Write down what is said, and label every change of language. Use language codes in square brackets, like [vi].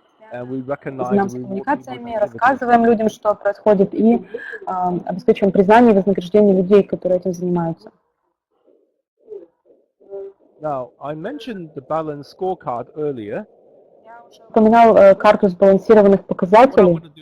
[ru] Занимаемся коммуникациями, рассказываем людям, что происходит, и обеспечиваем признание и вознаграждение людей, которые этим занимаются. [en] Now, I mentioned the balance scorecard earlier. [ru] Я уже упоминал карту сбалансированных показателей.